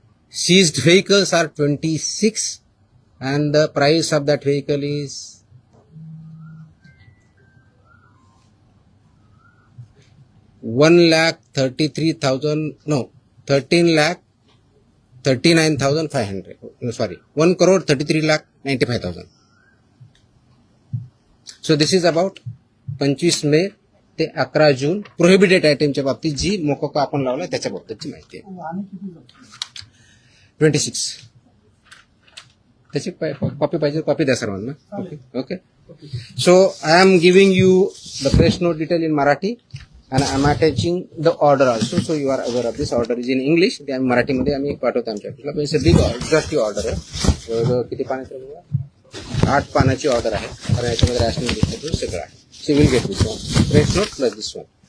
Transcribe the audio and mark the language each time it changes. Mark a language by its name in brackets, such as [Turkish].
[English] Seized vehicles are 26 and the price of that vehicle is 13,39,500. Sorry, 1,33,95,000. So this is about [Marathi] 25 मे ते 11 जून prohibited आयटमच्या बाबतीत जी मोकोका आपण लावला त्याच्या बाबतीतची माहिती आहे. 26. त्याची कॉपी पाहिजे, कॉपी द्या सर्वांना. [English] Okay. So I am giving you the press note detail in Marathi. and I'm attaching the order also, so you are aware of this. Order is in English. [Marathi] ते आम्ही मराठीमध्ये आम्ही पाठवतो आमच्या ऑफिसला. [English] it's a big exhaustive order [Marathi] आहे. जवळजवळ किती पानाची आहे? 8 पानाची ऑर्डर आहे. कारण याच्यामध्ये रॅशनिंग दिसतं सगळं आहे. [English] See will get this one. Press note plus this one.